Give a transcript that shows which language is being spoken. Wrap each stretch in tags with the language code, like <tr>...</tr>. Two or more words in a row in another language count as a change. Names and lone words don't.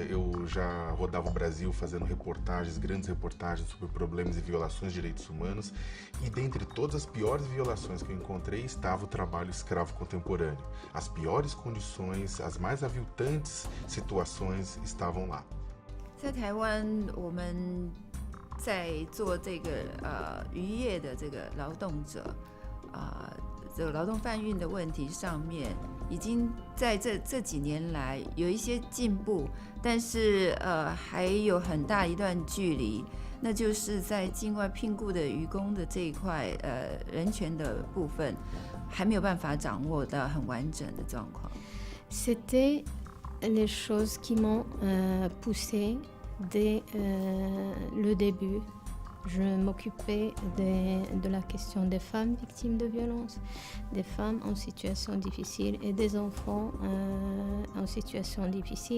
<pt>Eu já rodava o Brasil fazendo reportagens, grandes reportagens sobre problemas e violações de direitos humanos, e dentre todas as piores violações que eu encontrei estava o trabalho escravo contemporâneo. As piores condições, as mais aviltantes situações estavam lá.</pt> <zh>在台湾，我们在做这个渔业的这个劳动者这个劳动贩运的问题上面，已经在这几年来有一些进步，但是还有很大一段距离。那就是在境外聘雇的渔工的这一块人权的部分，还没有办法掌握到很完整的状况。</zh> <fr>C'était les choses qui m'ont poussée dès le début. Je m'occupais de la question des femmes victimes de violences, des femmes en situation difficile et des enfants en situation difficile.</fr>